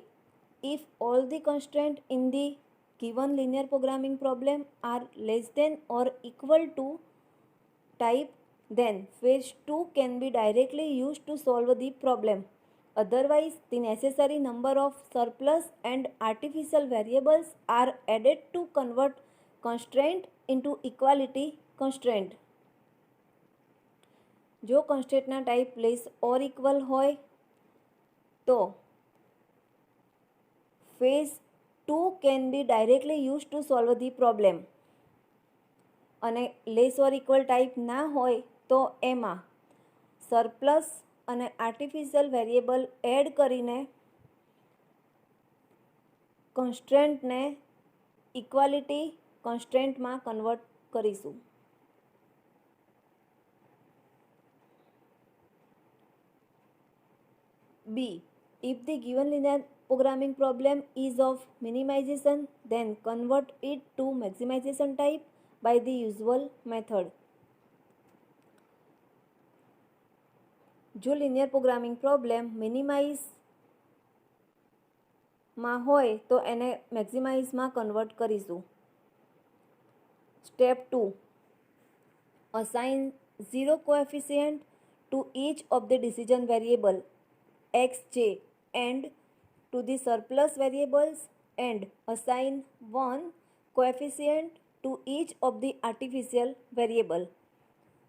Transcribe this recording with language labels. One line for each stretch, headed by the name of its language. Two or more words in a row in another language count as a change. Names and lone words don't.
English: If all the constraints in the given linear programming problem are less than or equal to type, then phase 2 can be directly used to solve the problem. Otherwise, the necessary number of surplus and artificial variables are added to convert constraint into equality constraint. જો constraintના type less or equal
Gujarati: હોય તો
English: phase 2 can be directly used to solve the problem.
Gujarati: અને
English: less or equal type
Gujarati: ના હોય તો એમાં surplus અને
English: artificial variable
Gujarati: એડ કરીને constraintને
English: equality constraintમાં
Gujarati: convert કરીશું.
English: B. If the given linear programming problem is of minimization, then convert it to maximization type by the usual method.
Gujarati: જો
English: linear programming problem minimize
Gujarati: માં હોય તો એને maximize માં convert કરીશું.
English: Step 2. Assign 0 coefficient to each of the decision variable xj and to the surplus variables and assign 1 coefficient to each of the artificial variable.